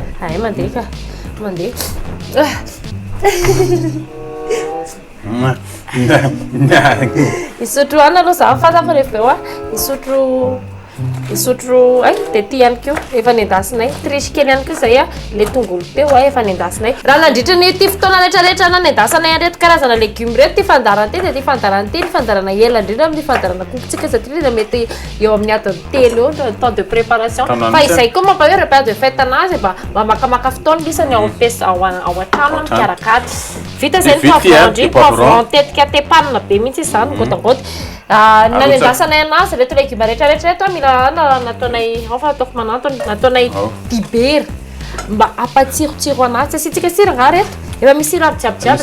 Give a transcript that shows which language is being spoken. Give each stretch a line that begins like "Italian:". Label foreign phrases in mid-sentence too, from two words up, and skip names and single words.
Malagasy: ay mandeha ka mandeha isotro ana aloha za fata fa rehefa eo a isotro ay dia ty ihany keo efa nendasinay triche kely ihany keo zay a le tongolo teo a efa nendasinay raha nandritra ny ty fotoana rehetrarehetra na nendasanay anreto karazana legume reto ty fandarana ty dia ty fandarana ty ny fandarana ela indrindra amin'ny fandarana kokotsika satria dia mety eo amin'ny adiny telo eo
French: temps de préparation
Malagasy: fa izay koa mampa hoe
French: repas de fête
Malagasy: anazy mba makamaka fotoana lisany ao an-trano mikarakady vita zay ny poivron poivron tetika tepanina be mihitsy izy zany gotagoty nanendasanay anazy reto legume rehetrarehetra reto mila nataonay ao fa ataoko manantony nataonay dibera mba ampatsirotsiro anazy tsy asitsika sira nga reto efa misy sira aby jiabyjiaby